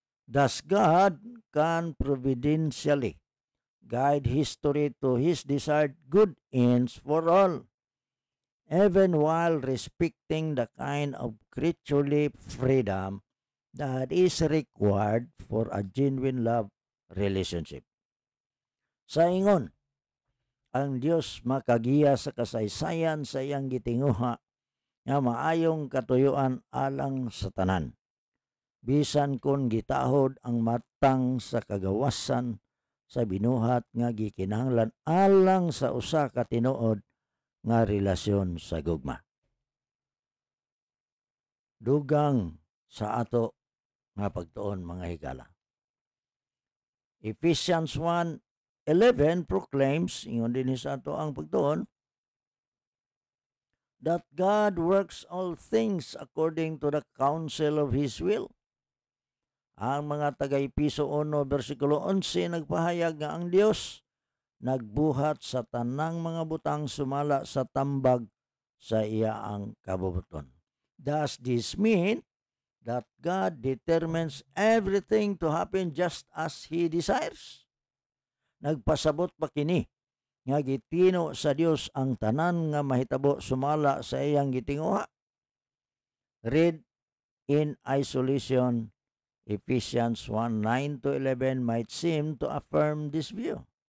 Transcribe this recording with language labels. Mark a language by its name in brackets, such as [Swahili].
[English] Thus God can providentially guide history to His desired good ends for all, even while respecting the kind of creaturely freedom that is required for a genuine love relationship. [Cebuano] Sa ingon, ang Dios makagiya sa kasaysayan sa iyang gitinguha nga maayong katuyuan alang sa tanan. Bisan kun gitahod ang matang sa kagawasan sa binuhat nga gikinahanglan alang sa usa ka tinuod nga relasyon sa gugma. Dugang sa ato nga pagtuon mga higala. [English] Ephesians 1:11 proclaims, [Cebuano] ingon din sa ato ang pagtuon, [English] that God works all things according to the counsel of His will. [Cebuano] Ang mga taga-Episo 1 versikulo 11 nagpahayag nga ang Dios nagbuhat sa tanang mga butang sumala sa tambag sa iyaang kabubuton. [English] Does this mean that God determines everything to happen just as He desires? [Cebuano] Nagpasabot pa kini nga gitino sa Dios ang tanan nga mahitabo sumala sa iyang gitinguha. [English] Read in isolation, Ephesians 1:9-11 might seem to affirm this view.